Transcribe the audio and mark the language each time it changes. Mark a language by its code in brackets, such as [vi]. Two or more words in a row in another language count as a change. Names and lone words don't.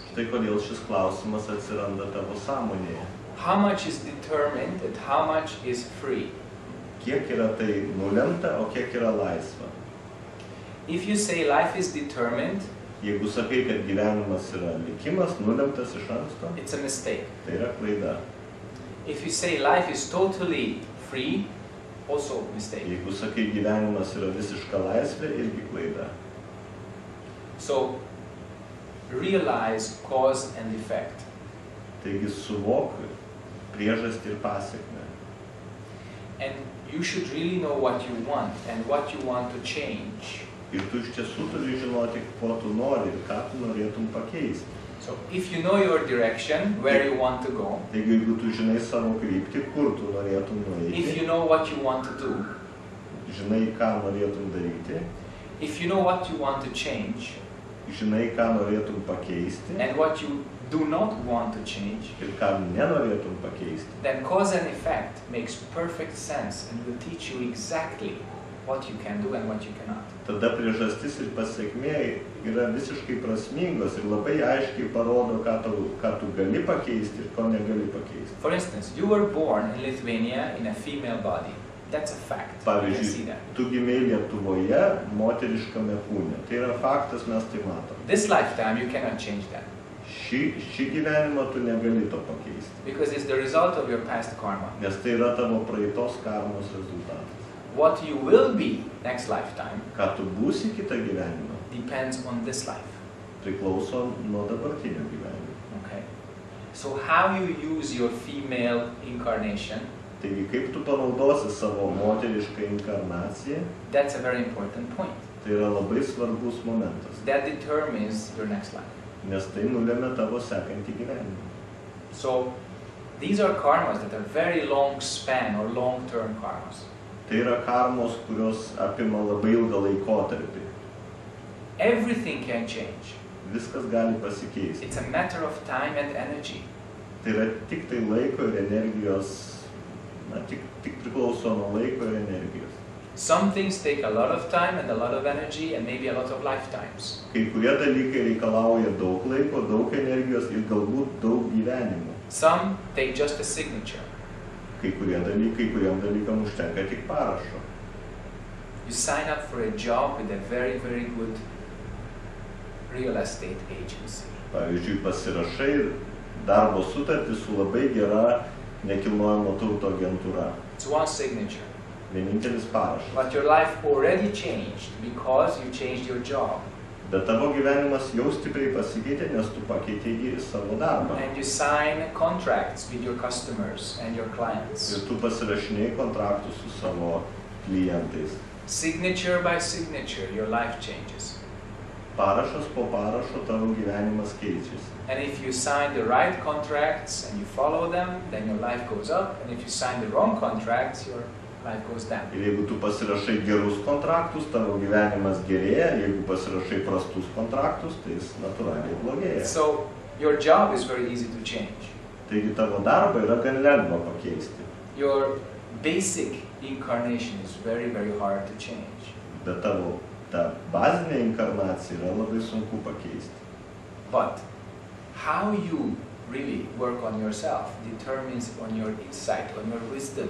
[lt] Štai kodėl šis klausimas atsiranda tavo sąmonėje. [en] How much is determined and how much is free? [lt] Kiek yra tai nulemta, o kiek yra laisva? [en] If you say life is determined, [lt] Jeigu sakai, kad gyvenimas yra likimas, nulemtas iš anksto, [en] it's a mistake. [lt] tai yra klaida. [en] If you say life is totally free, also mistake. [lt] Jeigu sakai, gyvenimas yra visiška laisvė, irgi klaida. [en] So, realize cause and effect. [lt] Taigi suvok priežastį ir pasekmę. [en] And you should really know what you want and what you want to change. [lt] Ir tu iš tiesų turi žinoti, ko tu nori ir ką tu norėtum pakeisti. [en] So, if you know your direction, where you want to go, [lt] Taigi, jeigu tu žinai savo kryptį, kur tu norėtum [en] if [lt] nueiti, [en] you know what you want to do, [lt] žinai, ką norėtum daryti, [en] if you know what you want to change, [lt] žinai, ką norėtum pakeisti [en] and what you do not want to change, [lt] ir ką nenorėtum pakeisti, [en] then cause and effect makes perfect sense and will teach you exactly what you can do and what you cannot. [lt] tada priežastis ir pasekmė yra visiškai prasmingos ir labai aiškiai parodo, ką tu gali pakeisti ir ko negali pakeisti. [en] For instance, you were born in Lithuania in a female body. That's a fact. You can see [lt] Pavyzdžiui, [en] that. [lt] tu gimei Lietuvoje moteriškame kūne. Tai yra faktas, mes tai matom. [en] This lifetime, you cannot change that [lt] Šį gyvenimą tu negali to pakeisti, [en] because it's the result of your past karma. [lt] nes tai yra tavo praeitos karmos rezultatas. [en] What you will be next lifetime [lt] Ką tu būsi kitą gyvenimą, [en] depends on this life. [lt] priklauso nuo dabartinio gyvenimo. [en] Okay. So how you use your female incarnation, [lt] Taigi, kaip tu panaudosi savo moterišką inkarnaciją, [en] that's a very important point. [lt] tai yra labai svarbus momentas, [en] That determines your next life. [lt] nes tai nulėmė tavo sekantį gyvenimą. [en] So these are karmas that are very long span or long-term karmas. [lt] Tai yra karmos, kurios apima labai ilgą laikotarpį. [en] Everything can change. [lt] Viskas gali pasikeisti. [en] It's a matter of time and energy. [lt] Tai yra tik tai laiko ir energijos, tik priklauso nuo laiko ir energijos. [en] Some things take a lot of time and a lot of energy and maybe a lot of lifetimes. [lt] Kai kurie dalykai reikalauja daug laiko, daug energijos ir galbūt daug gyvenimų. [en] Some take just a signature. [lt] Kai kuriem dalykam užtenka tik parašo. [en] You sign up for a job with a very, very good real estate agency. [lt] Pavyzdžiui, pasirašai darbo sutartį su labai gera nekilnojamo turto agentūra. [en] It's one signature. [lt] Vienintelis parašas. [en] But your life already changed because you changed your job. [lt] Bet tavo gyvenimas jau stipriai pasikeitė, nes tu pakeitei savo darbą. [en] And you sign contracts with your customers and your clients. [lt] Ir tu pasirašinėjai kontraktus su savo klientais. [en] Signature by signature, your life changes. [lt] Parašas po parašo tavo gyvenimas keičiasi. [en] And if you sign the right contracts and you follow them, then your life goes up. And if you sign the wrong contracts, your life goes down. [lt] Ir jeigu tu pasirašai gerus kontraktus, tavo gyvenimas gerėja, jeigu pasirašai prastus kontraktus, tai jis natūraliai blogėja. [en] So your job is very easy to change. [lt] Taigi tavo darbą yra gan lengva pakeisti. [en] Your basic incarnation is very, very hard to change. [lt] Bet tavo ta bazinė inkarnacija yra labai sunku pakeisti. [en] But how you really work on yourself determines on your insight, on your wisdom.